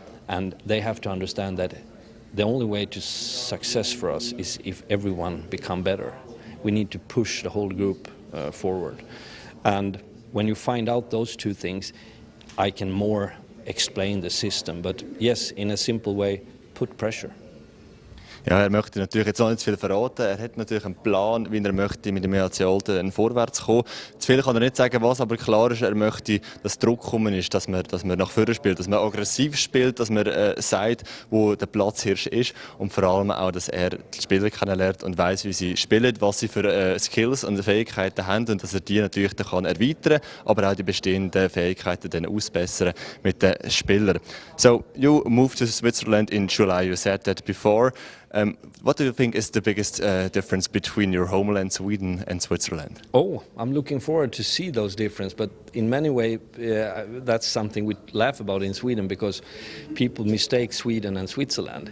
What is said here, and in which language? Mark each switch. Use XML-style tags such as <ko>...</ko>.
<en>And they have to understand that the only way to success for us is if everyone become better. We need to push the whole group forward. And when you find out those two things, I can more explain the system. But yes, in a simple way, put pressure.</en> <de>Ja, er möchte natürlich jetzt noch nicht zu viel verraten. Er hat natürlich einen Plan, wie er möchte mit dem EHC Olten vorwärts kommen. Zu viel kann er nicht sagen, was aber klar ist, er möchte, dass Druck kommen ist, dass man nach vorne spielt, dass man aggressiv spielt, dass man sagt, wo der Platzhirsch ist und vor allem auch, dass er die Spieler kennenlernt und weiss, wie sie spielen, was sie für Skills und Fähigkeiten haben und dass er die natürlich dann kann erweitern, aber auch die bestehenden Fähigkeiten dann ausbessern mit den Spielern.</de> <en>So, you moved to Switzerland in July, you said that before. What do you think is the biggest difference between your homeland Sweden and Switzerland? Oh, I'm looking forward to see those differences, but in many ways that's something we laugh about in Sweden because people mistake Sweden and Switzerland.</en>